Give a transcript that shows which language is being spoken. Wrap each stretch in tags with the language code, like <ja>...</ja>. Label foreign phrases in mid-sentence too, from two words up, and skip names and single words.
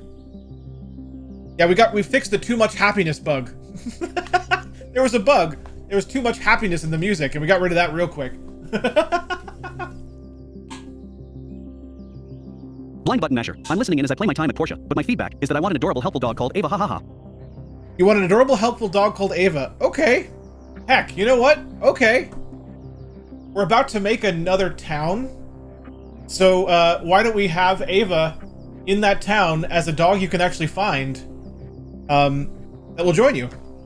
<en>Yeah, we fixed the too much happiness bug. There was a bug. There was too much happiness in the music, and we got rid of that real quick. Blind button masher. I'm listening in as I play my time at Porsche, but my feedback is that I want an adorable, helpful dog called Ava. Ha ha ha. You want an adorable, helpful dog called Ava. Okay. Heck, you know what? Okay. We're about to make another town. So, why don't we have Ava in that town as a dog you can actually find, that will join you?</en>